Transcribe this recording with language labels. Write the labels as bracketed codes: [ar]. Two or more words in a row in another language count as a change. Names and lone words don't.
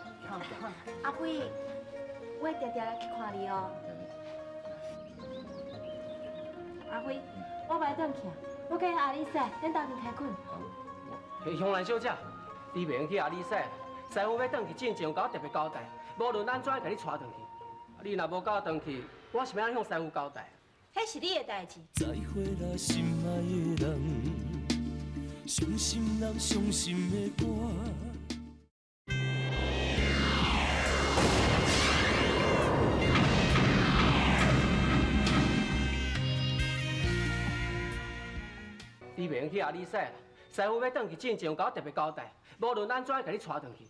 [nan] 阿辉，我会常常去看你哦。阿辉，我袂转去，我跟阿里西，咱当面开困。香兰小姐，你袂用去阿里西，师傅要转去之前有甲我特别交代，无论安怎甲你带转去。你若无甲我转去，我是要向师傅交代。迄是你的代志。再会啦，心爱的人，伤心人伤心的歌。你袂用去阿里西啦，师傅要转去之前有甲我特别交代，无论安怎甲你带转去。